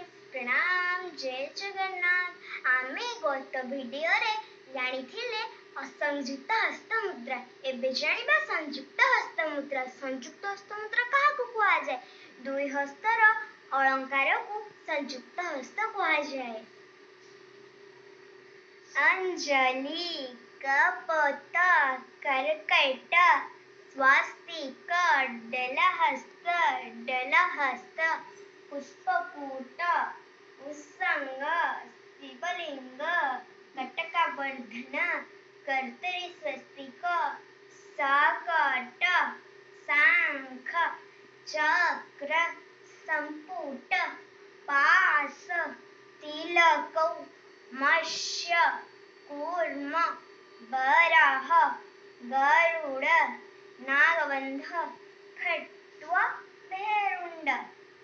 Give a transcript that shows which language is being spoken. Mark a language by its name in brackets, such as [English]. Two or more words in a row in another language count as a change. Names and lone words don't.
[Odia] ପ୍ରଣାମ ଜୟ ଜଗନ୍ନାଥ। ଆମେ ଗତ ଭିଡିଓ ରେ ଜାଣିଥିଲେ ଅସଂଯୁକ୍ତ ହସ୍ତମୁଦ୍ରା। ଏବେ ଜାଣିବା ସଂଯୁକ୍ତ ହସ୍ତମୁଦ୍ରା। ସଂଯୁକ୍ତ ହସ୍ତମୁଦ୍ରା କାହାକୁ କୁଆ ଯାଏ? ଦୁଇ ହସ୍ତର ଅଳଙ୍କାର କୁ ସଂଯୁକ୍ତ ହସ୍ତ କୁଆ ଯାଏ। ଅଞ୍ଜଳି, କପୋତ, କରକଟ, ସ୍ୱସ୍ତିକ, ଡଳହସ୍ତ, ପୁଷ୍ପକୂଟ, ଉତ୍ସଙ୍ଗ, ଶିବଲିଙ୍ଗ, କଟକବର୍ଦ୍ଧନ, କର୍ତ୍ତରୀ ସ୍ୱସ୍ତିକ, ସକଟ, ଶଙ୍ଖ, ଚକ୍ର, ସମ୍ପୁଟ, ପାଶ, ତିଳକ, ମତ୍ସ୍ୟ, କୂର୍ମ, ବରାହ, ଗରୁଡ଼, ନାଗବନ୍ଧ, ଖଟ୍ୱ, ଭେରୁଣ୍ଡ।